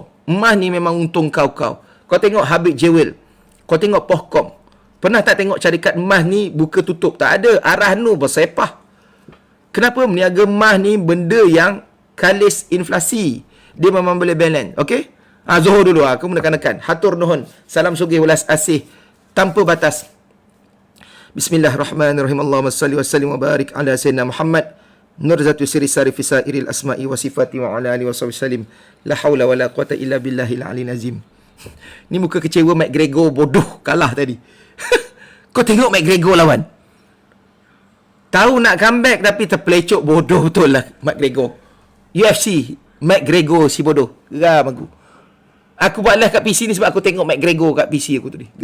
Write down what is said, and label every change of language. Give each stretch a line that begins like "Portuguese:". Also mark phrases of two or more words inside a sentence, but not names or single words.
Malay: Emas ni memang untung kau. Kau tengok Habib Jewel, kau tengok Pohkom. Pernah tak tengok syarikat emas ni buka tutup? Tak ada. Arah nu bersepah. Kenapa meniaga emas ni benda yang kalis inflasi. Dia memang boleh balance. Okey? Zuhur dulu. Aku menekan-nekan.
Sundanese: Hatur nuhun. Salam sugih welas asih.
Malay: Tanpa batas.
Arabic: بسم الله الرحمن الرحيم. اللهم صل وسلم وبارك على سيدنا محمد. نور ذاته سر ساري في سائر الأسماء والصفات وعلى آله وسلم. لا حول ولا قوة إلا بالله العلي العظيم.
Malay: Ni muka kecewa McGregor bodoh kalah tadi. Kau tengok McGregor lawan. Tahu nak comeback tapi terpelecok bodoh betul lah McGregor. UFC McGregor si bodoh. Geram aku. Aku buat live kat PC ni sebab aku tengok McGregor kat PC aku tadi.